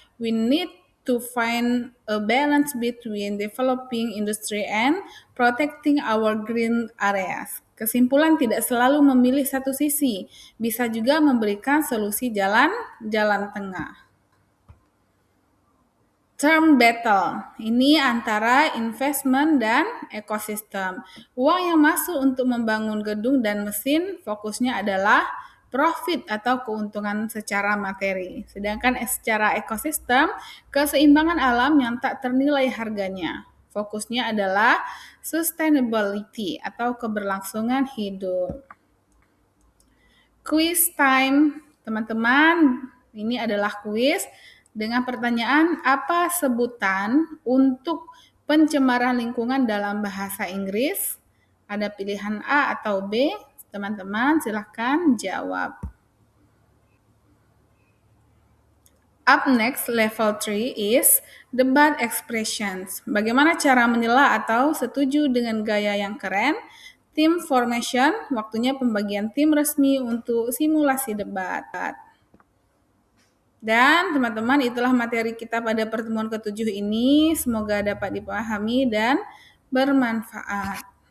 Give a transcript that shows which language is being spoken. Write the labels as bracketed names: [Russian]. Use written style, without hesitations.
[English] We need to find a balance between developing industry and protecting our green areas. [Indonesian] Kesimpulan tidak selalu memilih satu sisi, bisa juga memberikan solusi jalan tengah. Term battle, ini antara investment dan ekosistem. Uang yang masuk untuk membangun gedung dan mesin fokusnya adalah profit atau keuntungan secara materi. Sedangkan secara ekosistem, keseimbangan alam yang tak ternilai harganya. Fokusnya adalah sustainability atau keberlangsungan hidup. Quiz time, teman-teman. Ini adalah quiz dengan pertanyaan apa sebutan untuk pencemaran lingkungan dalam bahasa Inggris? Ada pilihan A atau B. Teman-teman silahkan jawab. [English] Up next, level 3 is debat expressions. [Indonesian] Bagaimana cara menyela atau setuju dengan gaya yang keren? Team formation, waktunya pembagian tim resmi untuk simulasi debat. Dan teman-teman, itulah materi kita pada pertemuan ke-7 ini. Semoga dapat dipahami dan bermanfaat.